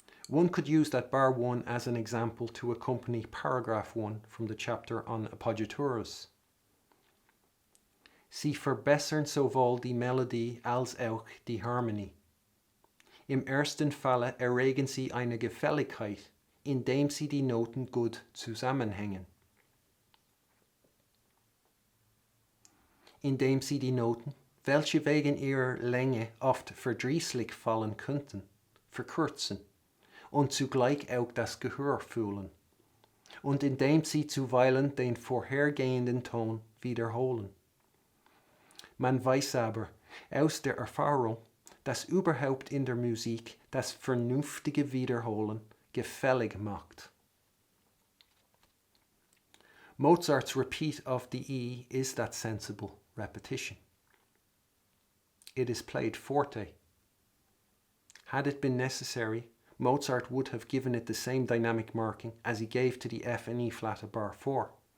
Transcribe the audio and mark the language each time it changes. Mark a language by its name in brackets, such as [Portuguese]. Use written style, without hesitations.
[English] One could use that bar 1 as an example to accompany paragraph 1 from the chapter on appoggiaturas. [German] Sie verbessern sowohl die Melodie als auch die Harmonie. Im ersten Falle erregen sie eine Gefälligkeit, indem sie die Noten gut zusammenhängen. Indem sie die Noten, welche wegen ihrer Länge oft verdrießlich fallen könnten, verkürzen und zugleich auch das Gehör fühlen, und indem sie zuweilen den vorhergehenden Ton wiederholen. Man weiß aber aus der Erfahrung, dass überhaupt in der Musik das vernünftige Wiederholen gefällig macht. [English] Mozart's repeat of the E is that sensible repetition. It is played forte. Had it been necessary, Mozart would have given it the same dynamic marking as he gave to the F and E flat of bar 4.